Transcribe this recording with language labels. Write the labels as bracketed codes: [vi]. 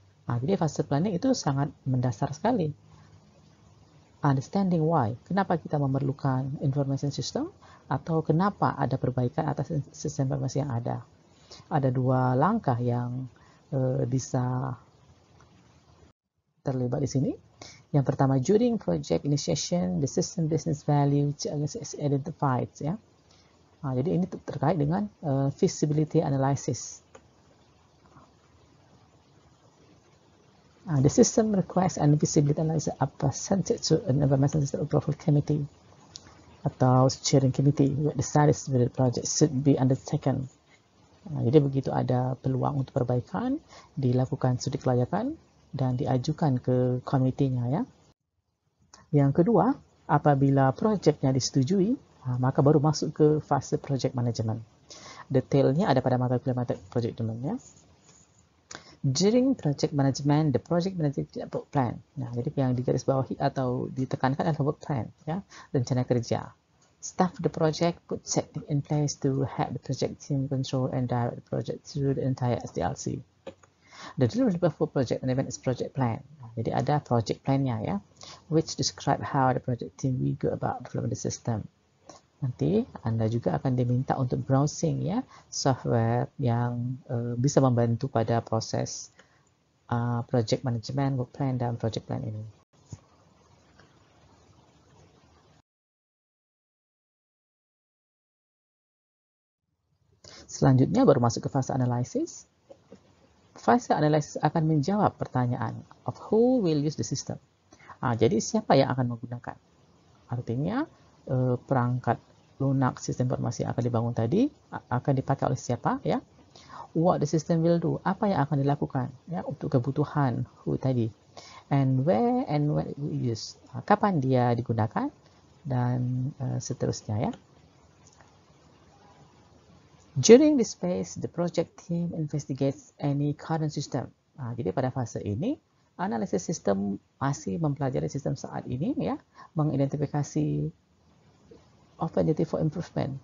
[id] Jadi fase planning itu sangat mendasar sekali. [en] Understanding why, [id] kenapa kita memerlukan information system atau kenapa ada perbaikan atas sistem informasi yang ada. Ada dua langkah yang bisa terlibat di sini. Yang pertama, [en] during project initiation, the system business value is identified. [id] Ya. Jadi ini terkait dengan feasibility analysis. [en] The system request and feasibility analysis are presented to an information system approval committee atau steering committee that decides whether the project should be undertaken. [id] Jadi begitu ada peluang untuk perbaikan, dilakukan studi kelayakan dan diajukan ke komitinya ya. Yang kedua, apabila proyeknya disetujui, maka baru masuk ke fase project management. Detailnya ada pada mata kuliah project management ya. [en] During project management, the project manager work plan. [id] Nah, jadi yang digarisbawahi atau ditekankan adalah work plan ya, rencana kerja. [en] Staff the project put technique in place to help the project team control and direct the project through the entire SDLC. The deliverable for project management is project plan. [id] Jadi ada project plan-nya ya, [en] which describe how the project team will go about developing the system. [id] Nanti Anda juga akan diminta untuk browsing ya, software yang bisa membantu pada proses project management, work plan, dan project plan ini. Selanjutnya baru masuk ke fase analisis. Fase analisis akan menjawab pertanyaan [en] of who will use the system. [id] Jadi siapa yang akan menggunakan? Artinya perangkat lunak sistem informasi yang akan dibangun tadi akan dipakai oleh siapa ya? [en] What the system will do? [id] Apa yang akan dilakukan ya untuk kebutuhan who tadi? [en] And where and when it will use? [id] Kapan dia digunakan dan seterusnya ya. [en] During this phase, the project team investigates any current system. [id] Jadi pada fase ini, analisis sistem masih mempelajari sistem saat ini, ya, mengidentifikasi [en] opportunity for improvement.